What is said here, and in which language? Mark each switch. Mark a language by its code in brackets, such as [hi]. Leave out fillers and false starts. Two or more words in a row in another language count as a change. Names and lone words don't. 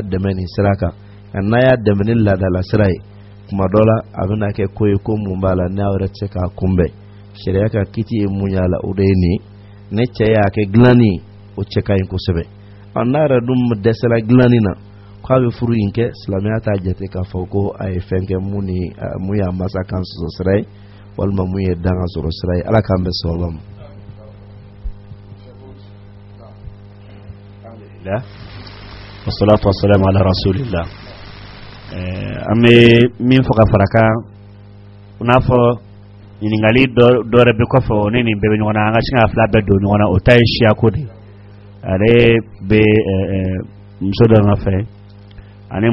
[bm] dɛmɛ nin sira kan nka n'a y'a dɛmɛ ni laadala sira ye kuma dɔ la a bɛna kɛ ko ye ko mun b'a la n'a yɛrɛ tɛ se k'a kunbɛn sariya ka kiti ye mun y'a la o de ye nin ne cɛ y'a kɛ dilanni o cɛ ka ɲi kosɛbɛ n'a yɛrɛ dun dɛsɛla dilanni na k'a bɛ furu in kɛ silamɛya t'a jate k'a fɔ ko a ye fɛn kɛ mun y'a masa kan sɔsɔ sira ye walima mun ye dan ka sɔrɔ sira ye ala k'an bɛ sababa ma. [ar] والصلاة والسلام على رسول الله [bm] an bɛ min fɔ ka fara kan i n'a fɔ ɲininkali dɔ yɛrɛ bɛ kɔfɛ o ne nin bɛɛ bɛ ɲɔgɔn na an ka sin ka fila bɛɛ don ɲɔgɔn na o ta ye siya ko de ale bɛ muso dɔ nɔfɛ ani